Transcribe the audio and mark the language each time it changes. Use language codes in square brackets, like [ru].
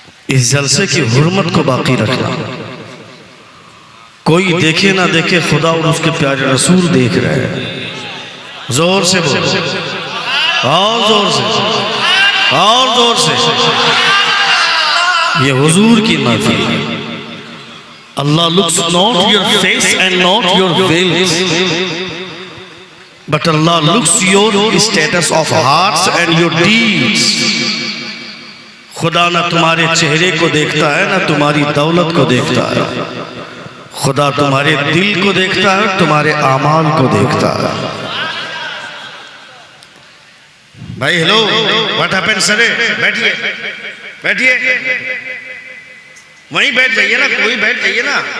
[hi] इस जलसे की हुर्मत को बाकी रखना। कोई देखे ना देखे, खुदा और उसके प्यारे रसूल देख रहे हैं। जोर से बोलो, और जोर से, और जोर से। ये हुजूर की महफिल है। [en] Allah looks not your face and not your veils, but Allah looks your status of hearts and your deeds. [hi] खुदा ना तुम्हारे चेहरे को देखता है, ना तुम्हारी दौलत को देखता है। खुदा तुम्हारे दिल को देखता है, तुम्हारे आमाल को देखता है। भाई हेलो, [en] What happened sir? [hi] बैठिए, बैठिए, वहीं बैठ जाइए ना, कोई बैठ जाइए ना।